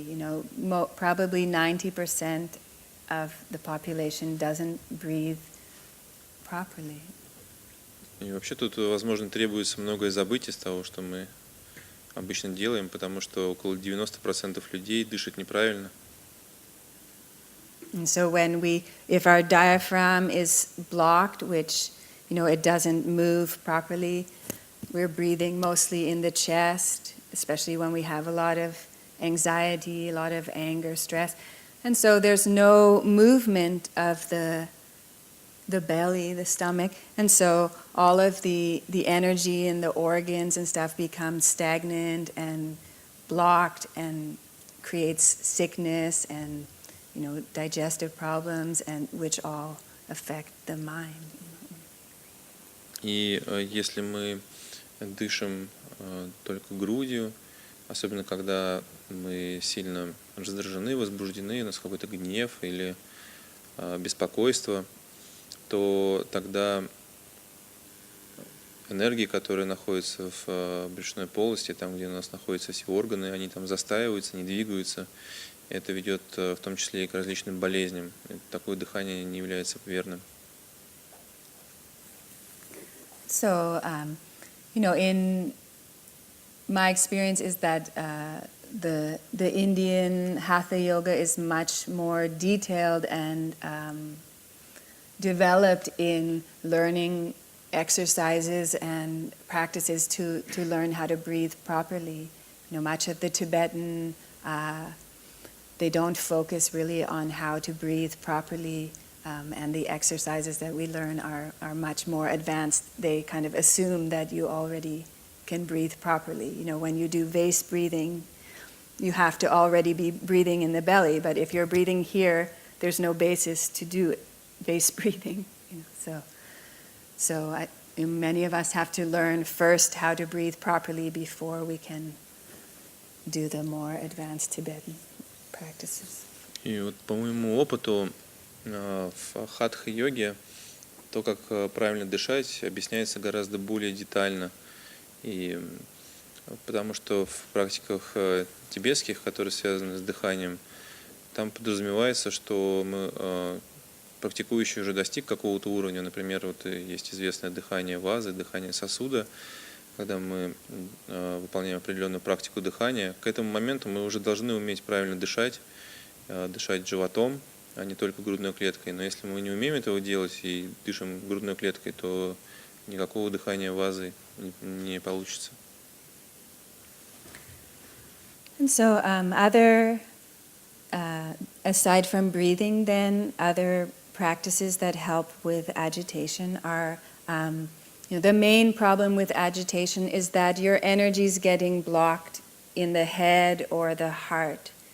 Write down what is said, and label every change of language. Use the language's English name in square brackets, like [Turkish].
[English] You know, probably 90% of the population doesn't breathe properly. [Russian] И вообще тут, возможно, требуется многое забыть из того, что мы обычно делаем, потому что около 90% людей дышат неправильно. [English] And so if our diaphragm is blocked, which, you know, it doesn't move properly, we're breathing mostly in the chest, especially when we have a lot of anxiety, a lot of anger, stress. And so there's no movement of the belly, the stomach, and so all of the energy in the organs and stuff becomes stagnant and blocked and creates sickness and, you know, digestive problems, and which all affect the mind. [Russian] И если мы дышим только грудью, особенно когда мы сильно раздражены, возбуждены, у нас какой-то гнев или беспокойство, то тогда энергии, которые находятся в брюшной полости, там, где у нас находятся все органы, они там застаиваются, не двигаются. Это ведет в том числе и к различным болезням. Такое дыхание не является верным. [English] So, you know, in my experience is that the Indian Hatha Yoga is much more detailed and developed in learning exercises and practices to learn how to breathe properly. You know, much of the Tibetan, they don't focus really on how to breathe properly, and the exercises that we learn are much more advanced. They kind of assume that you already can breathe properly. You know, when you do vase breathing, you have to already be breathing in the belly, but if you're breathing here, there's no basis to do it, vase breathing. You know, so many of us have to learn first how to breathe properly before we can do the more advanced Tibetan practices. [Russian] И вот по моему опыту в хатха-йоге то, как правильно дышать, объясняется гораздо более детально. И потому что в практиках тибетских, которые связаны с дыханием, там подразумевается, что мы практикующий уже достиг какого-то уровня. Например, вот есть известное дыхание вазы, дыхание сосуда. Когда мы выполняем определенную практику дыхания, к этому моменту мы уже должны уметь правильно дышать, дышать животом, а не только грудной клеткой. Но если мы не умеем этого делать и дышим грудной клеткой, то никакого дыхания вазы не получится. [English] And so aside from breathing, then other practices that help with agitation are, you know, the main problem with agitation is that your energy is getting blocked in the head or the heart.